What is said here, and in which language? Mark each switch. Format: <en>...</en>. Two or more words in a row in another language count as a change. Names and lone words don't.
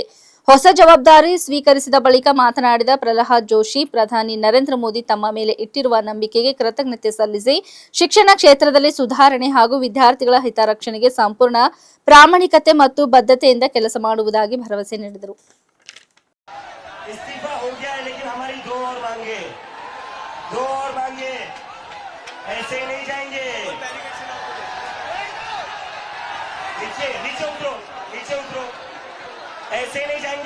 <kn>ಹೊಸ ಜವಾಬ್ದಾರಿ ಸ್ವೀಕರಿಸಿದ ಬಳಿಕ ಮಾತನಾಡಿದ ಪ್ರಹ್ಲಾದ್ ಜೋಶಿ, ಪ್ರಧಾನಿ ನರೇಂದ್ರ ಮೋದಿ ತಮ್ಮ ಮೇಲೆ ಇಟ್ಟಿರುವ ನಂಬಿಕೆಗೆ ಕೃತಜ್ಞತೆ ಸಲ್ಲಿಸಿ ಶಿಕ್ಷಣ ಕ್ಷೇತ್ರದಲ್ಲಿ ಸುಧಾರಣೆ ಹಾಗೂ ವಿದ್ಯಾರ್ಥಿಗಳ ಹಿತರಕ್ಷಣೆಗೆ ಸಂಪೂರ್ಣ ಪ್ರಾಮಾಣಿಕತೆ ಮತ್ತು ಬದ್ಧತೆಯಿಂದ ಕೆಲಸ ಮಾಡುವುದಾಗಿ ಭರವಸೆ ನೀಡಿದರು.</kn> <hi>इस्तीफा हो गया है, लेकिन हमारी दो और मांगे ऐसे ही नहीं जाएंगे। नीचे उतरो ऐसे नहीं जाएंगे।</hi>